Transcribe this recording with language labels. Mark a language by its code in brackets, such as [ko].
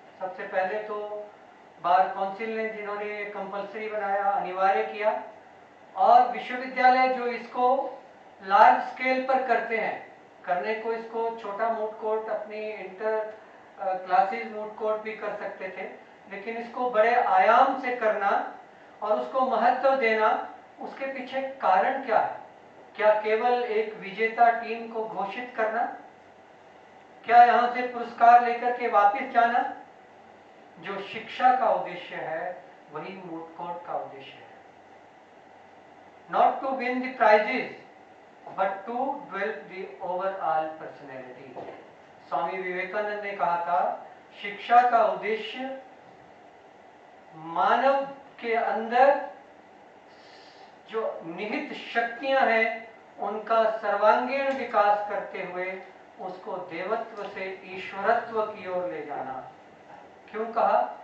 [hi] सबसे पहले तो बार काउंसिल ने, जिन्होंने कंपलसरी बनाया, अनिवार्य किया, और विश्वविद्यालय जो इसको लार्ज स्केल पर करते हैं, करने को इसको छोटा मूट कोर्ट, अपनी इंटर क्लासेस मूट कोर्ट भी कर सकते थे, लेकिन इसको बड़े आयाम से करना और उसको महत्व देना, उसके पीछे कारण क्या है? क्या केवल एक विजेता टीम को घोषित करना? क्या यहां से पुरस्कार लेकर के वापस जाना? जो शिक्षा का उद्देश्य है वही मूट कोर्ट का उद्देश्य है। [en] Not to win the prizes, but to develop the overall personality. [hi] Swami Vivekananda ने कहा था, शिक्षा का उद्देश्य मानव के अंदर जो निहित शक्तियां हैं उनका सर्वांगीण विकास करते हुए उसको देवत्व से ईश्वरत्व की ओर ले जाना। क्यों कहा?